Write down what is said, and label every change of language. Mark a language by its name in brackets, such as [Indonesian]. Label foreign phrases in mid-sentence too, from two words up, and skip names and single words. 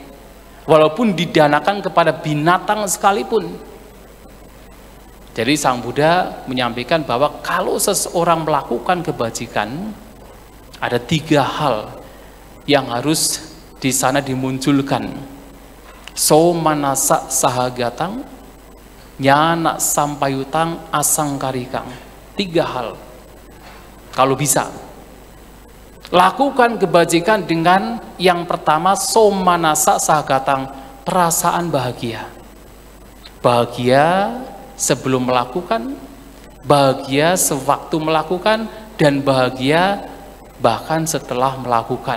[Indonesian] Walaupun didanakan kepada binatang sekalipun. Jadi Sang Buddha menyampaikan bahwa kalau seseorang melakukan kebajikan, ada tiga hal yang harus di sana dimunculkan. [Pali] So manasa sahagatang, nyana sampayutang asangkarikang. [Indonesian] Tiga hal. Kalau bisa, lakukan kebajikan dengan yang pertama, [Pali] somanasa sahagatang, [Indonesian] perasaan bahagia. Bahagia sebelum melakukan, bahagia sewaktu melakukan, dan bahagia bahkan setelah melakukan.